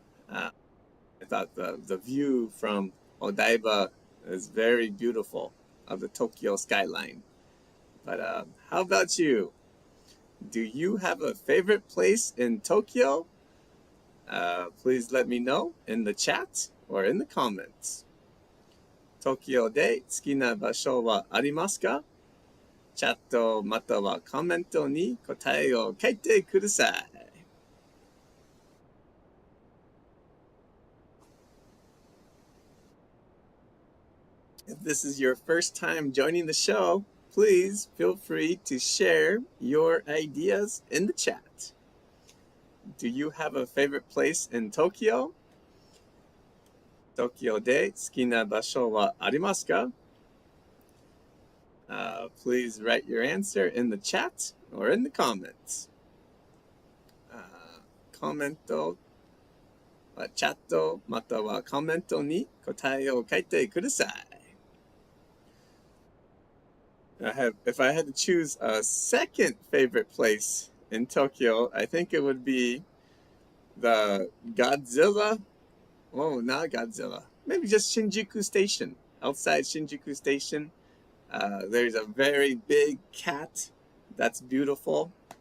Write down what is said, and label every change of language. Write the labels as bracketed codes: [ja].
[en] I thought the view from Odaiba is very beautiful of the Tokyo skyline. But how about you? Do you have a favorite place in Tokyo? Please let me know in the chat or in the comments. [ja] 東京で好きな場所はありますか?チャットまたはコメントに答えを書いてください. [en] If this is your first time joining the show, please feel free to share your ideas in the chat. Do you have a favorite place in Tokyo? [ja] 東京で好きな場所はありますか? [en] Please write your answer in the chat or in the comments. [ja] コメント、チャットまたはコメントに答えを書いてください. [en] If I had to choose a second favorite place in Tokyo, I think it would be the Godzilla. Oh, not Godzilla. Maybe just Shinjuku Station. Outside Shinjuku Station, there's a very big cat that's beautiful.